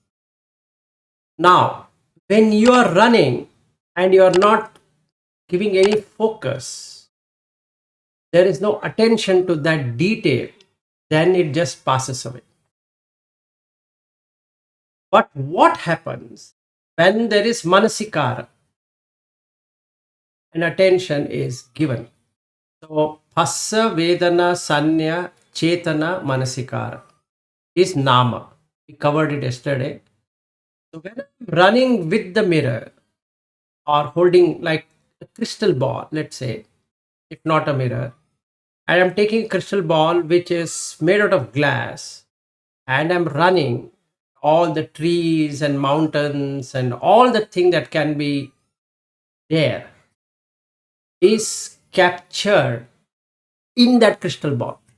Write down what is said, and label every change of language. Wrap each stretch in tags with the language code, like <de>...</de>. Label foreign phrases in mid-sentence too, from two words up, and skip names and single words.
<en>Now, when you are running and you are not giving any focus, there is no attention to that detail, then it just passes away. But what happens when there is manasikara and attention is given? So,</en> <pi>phassa, vedana, sanya, chetana, manasikara</pi> <en>is nama. We covered it yesterday. So, when I'm running with the mirror or holding like a crystal ball, let's say, if not a mirror, and I'm taking a crystal ball which is made out of glass, and I'm running all the trees and mountains and all the thing that can be there is captured in that crystal ball.</en>